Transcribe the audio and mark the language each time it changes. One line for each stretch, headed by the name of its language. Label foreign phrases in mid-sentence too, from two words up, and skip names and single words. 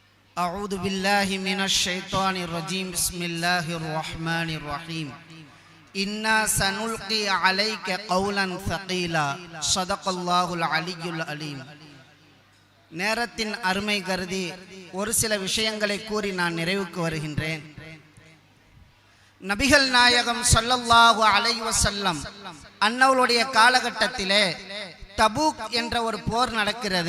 Arabic: أعوذ بالله من الشيطان الرجيم بسم الله الرحمن الرحيم إنا سنلقي عليك قولا ثقيلا صدق الله العلي العليم.
Tamil: நேரத்தின் அருமை கருதி ஒரு சில விஷயங்களை கூறி நான் நிறைவுக்கு வருகின்றேன். நபிகள் நாயகம்
Arabic: صلى الله عليه وسلم
Tamil: அன்னவருடைய காலகட்டத்திலே தபூக் என்ற ஒரு போர் நடக்கிறது.